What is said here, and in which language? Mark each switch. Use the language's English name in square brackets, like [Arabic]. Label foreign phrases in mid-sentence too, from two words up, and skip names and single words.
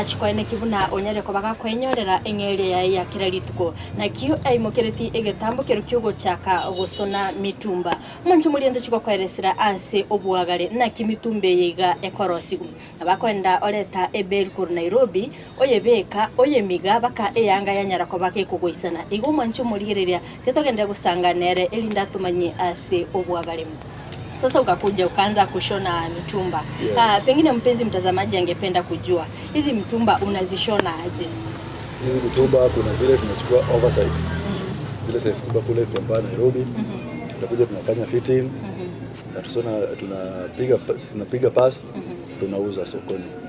[Gusii] chikoene kibuna onyare ko bagakwenyorera engere ya kirarituko nakio aimokereti egetambo kiro kyogo chaka gusona mitumba monchi muliende chiko kweresira ase obuagare naki mitumbe yiga ekorosi abakwenda oleta ebel kur Nairobi oyebeka oyemiga baka eyanga yanyara ko bakekugoisana igo mwancho murigereria tetogende gusanganere elinda tumanye ase obwagalemu. [Swahili] Sasa ukakuja ukaanza kushona mitumba. Pengine mpenzi mtazamaji angependa kujua hizi mitumba unazishona aje? Hizi mitumba kuna zile tunachukua oversize. Zile size kubwa kule kwa Nairobi. Tunakuja tunafanya fitting. Na tunapiga pass tunauza sokoni.